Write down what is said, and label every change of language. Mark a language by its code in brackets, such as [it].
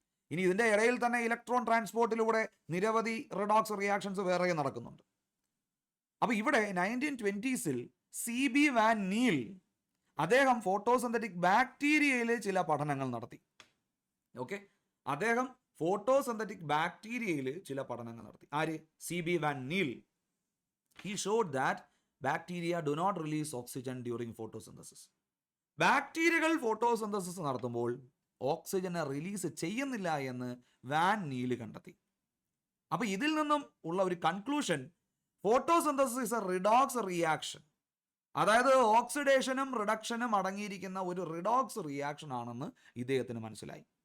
[ml] ഇനി ഇതിൻ്റെ ഇടയിൽ തന്നെ ഇലക്ട്രോൺ ട്രാൻസ്പോർട്ടിലൂടെ നിരവധി റിഡോക്സ് റിയാക്ഷൻസ് വേറെ നടക്കുന്നുണ്ട്. അപ്പോൾ ഇവിടെ 1920s CB വാൻ നീൽ അദ്ദേഹം ഫോട്ടോസിന്തറ്റിക് ബാക്ടീരിയയിൽ ചില പഠനങ്ങൾ നടത്തി. ഓക്കെ, അദ്ദേഹം ഫോട്ടോസിന്തറ്റിക് ബാക്ടീരിയയിൽ ചില പഠനങ്ങൾ നടത്തി. ആര്? CB van Neil. [en] He showed that bacteria do not release oxygen during photosynthesis. [ml] ബാക്ടീരിയകൾ ഫോട്ടോസിന്തസിസ് നടത്തുമ്പോൾ ഓക്സിജനെ റിലീസ് ചെയ്യുന്നില്ല എന്ന് വാൻ നീൽ കണ്ടെത്തി. അപ്പോൾ ഇതിൽ നിന്നും ഉള്ള ഒരു conclusion, [en] photosynthesis is a redox reaction, [ml] അതായത് ഓക്സിഡേഷനും റിഡക്ഷനും അടങ്ങിയിരിക്കുന്ന ഒരു റിഡോക്സ് റിയാക്ഷൻ ആണെന്ന് ഇദ്ദേഹത്തിന് മനസ്സിലായി.